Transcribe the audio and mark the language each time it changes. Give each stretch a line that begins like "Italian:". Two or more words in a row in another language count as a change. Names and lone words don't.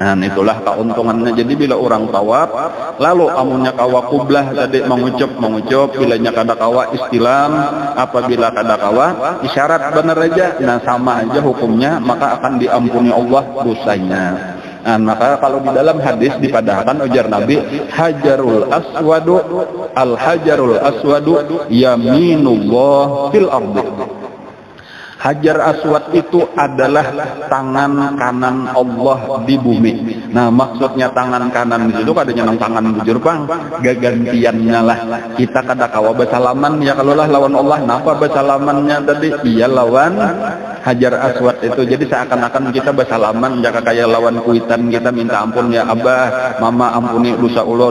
Banjar: Nah, itulah keuntungannya. Jadi bila orang tawaf, lalu amunnya kawa kublah tadi mengucap, bilanya kada kawa istilam, apabila kada kawa isyarat benar aja, nah sama aja hukumnya, maka akan diampuni Allah dosanya. Nah, maka kalau di dalam hadis dipadahkan ujar Nabi,
Arabic: الحجر الأسود، الحجر الأسود يمين الله في الأرض.
Banjar: Hajar Aswad itu adalah tangan kanan Allah di bumi. Nah, maksudnya tangan kanan di situ kadanya nang tangan bujur bang, gagantiannya lah. Kita kada kawa bersalaman ya kalau lah lawan Allah. Napa bersalamannya tadi? Iya lawan Hajar Aswad itu. Jadi seakan-akan kita bersalaman jaka kayak lawan kuitan kita minta ampun ya Abah, Mama ampuni dosa ulun.